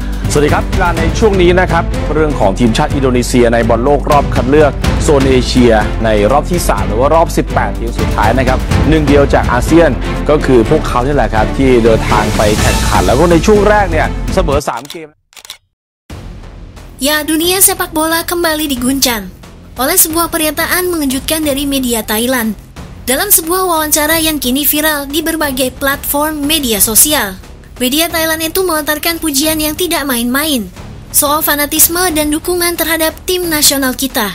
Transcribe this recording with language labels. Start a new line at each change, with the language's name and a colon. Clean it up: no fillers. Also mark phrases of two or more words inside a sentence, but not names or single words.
Thai: สวัสดีครับกีฬาในช่วงนี้นะครับเรื่องของทีมชาติอินโดนีเซียในบอลโลกรอบคัดเลือกโซนเอเชียในรอบที่3หรือว่ารอบ18ทีมสุดท้ายนะครับหนึ่งเดียวจากอาเซียนก็คือพวกเขานี่แหละครับที่เดินทางไปแข่งขันแล้วก็ในช่วงแรกเนี่ยเสมอ3 เกม
Indonesian: Ya, dunia sepak bola kembali diguncang oleh sebuah pernyataan mengejutkan dari media Thailand dalam sebuah wawancara yang kini viral di berbagai platform media sosial. Media Thailand itu melontarkan pujian yang tidak main-main soal fanatisme dan dukungan terhadap tim nasional kita.